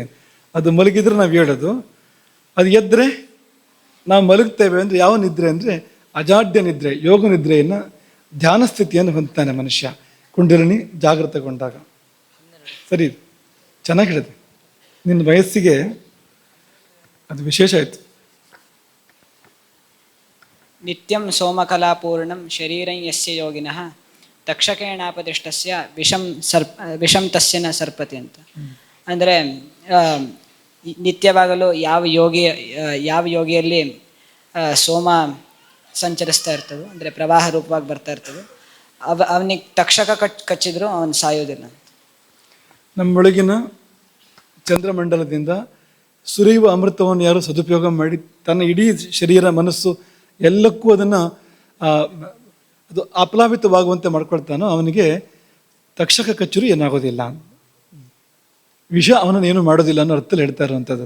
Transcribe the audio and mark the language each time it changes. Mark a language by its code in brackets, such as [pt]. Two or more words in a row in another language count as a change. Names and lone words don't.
[kn] ಅದು ಮಲಗಿದ್ರೆ ನಾವು ಹೇಳೋದು, ಅದು ಎದ್ದರೆ ನಾವು ಮಲಗ್ತೇವೆ ಅಂದರೆ ಯಾವ ನಿದ್ರೆ ಅಂದರೆ ಅಜಾಡ್ಯ ನಿದ್ರೆ, ಯೋಗ ನಿದ್ರೆಯನ್ನು, ಧ್ಯಾನ ಸ್ಥಿತಿಯನ್ನು ಹೊಂದ್ತಾನೆ ಮನುಷ್ಯ ಕುಂಡಲಿನಿ ಜಾಗೃತಗೊಂಡಾಗ. ಸರಿ, ಚೆನ್ನಾಗಿ ಹೇಳಿದೆ. ನಿನ್ನ ವಯಸ್ಸಿಗೆ ಅದು ವಿಶೇಷ ಆಯಿತು. [sa] नित्यं सोमकलापूर्णं शरीरं यस्य योगिनः तक्षकेणापदिष्टस्य विषं तस्य न सर्पति ಅಂತ. [kn] ಅಂದರೆ ನಿತ್ಯವಾಗಲೂ ಯಾವ ಯೋಗಿಯಲ್ಲಿ ಸೋಮ ಸಂಚರಿಸ್ತಾ ಇರ್ತದೋ, ಅಂದರೆ ಪ್ರವಾಹ ರೂಪವಾಗಿ ಬರ್ತಾ ಇರ್ತದೋ, ಅವನಿಗೆ ತಕ್ಷಕ ಕಚ್ಚಿದ್ರು ಅವನು ಸಾಯೋದಿಲ್ಲ. ನಮ್ಮೊಳಗಿನ ಚಂದ್ರಮಂಡಲದಿಂದ ಸುರಿಯುವ ಅಮೃತವನ್ನು ಯಾರು ಸದುಪಯೋಗ ಮಾಡಿ ತನ್ನ ಇಡೀ ಶರೀರ, ಮನಸ್ಸು ಎಲ್ಲಕ್ಕೂ ಅದನ್ನು ಅದು ಅಪ್ಲಾವಿತವಾಗುವಂತೆ ಮಾಡ್ಕೊಳ್ತಾನೋ ಅವನಿಗೆ ತಕ್ಷಕ ಕಚ್ಚುರು ಏನಾಗೋದಿಲ್ಲ, ವಿಷ ಅವನನ್ನು ಏನು ಮಾಡೋದಿಲ್ಲ ಅನ್ನೋ ಅರ್ಥದಲ್ಲಿ ಹೇಳ್ತಾ ಇರುವಂಥದ್ದು.